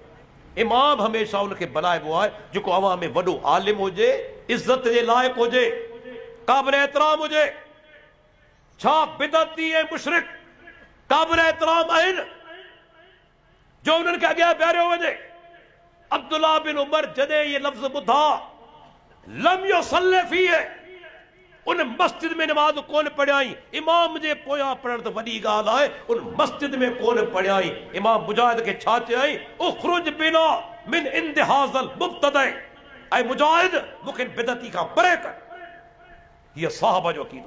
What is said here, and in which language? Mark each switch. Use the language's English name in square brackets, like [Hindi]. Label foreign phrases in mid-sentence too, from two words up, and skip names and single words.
[Sindhi] इमाम हमेशह उनखे बनाइबो आहे जेको अवाम में वॾो आलिम हुजे, इज़त जे लाइक़ हुजे, क़ाबिल एहतराम हुजे। छा बिदती ऐं मुशरिक क़ाबिल एहतराम आहिनि जो उन्हनि खे अॻियां बीहारियो वञे? अब्दुल्ला बिन उमर जॾहिं ये लफ़्ज़ ॿुधा, [Arabic] لم يصل فيه, [Sindhi] उन मस्जिद में नमाज कोन पढ़ियाई, इमाम जे पोयां पढ़ण त वॾी ॻाल्हि आहे, उन मस्जिद में कोन पढ़ियाई। इमाम मुजाहिद खे छा चयई? [Arabic] اخرج بنا من عند هذا المبتدع, [Sindhi] ऐं मुजाहिद मूंखे बिदती खां परे कर। हीअ साहबा जो अक़ीदो।